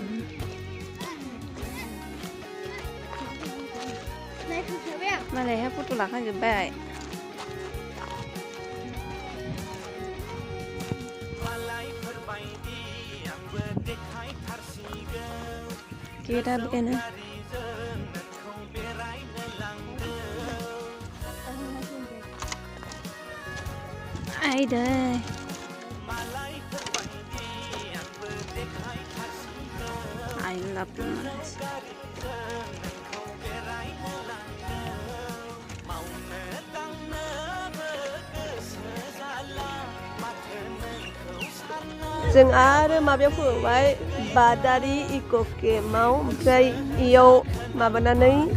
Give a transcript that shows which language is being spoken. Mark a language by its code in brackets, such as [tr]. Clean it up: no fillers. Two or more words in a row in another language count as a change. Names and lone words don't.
[brx] मालायहा फट' लाखांजोब्बाय गेटआ बेनो आइदै [en] I love this. [brx] जों आरो माबायाव फैबाय बादारि इक' केम्पआव ओमफ्राय इयाव माबानानै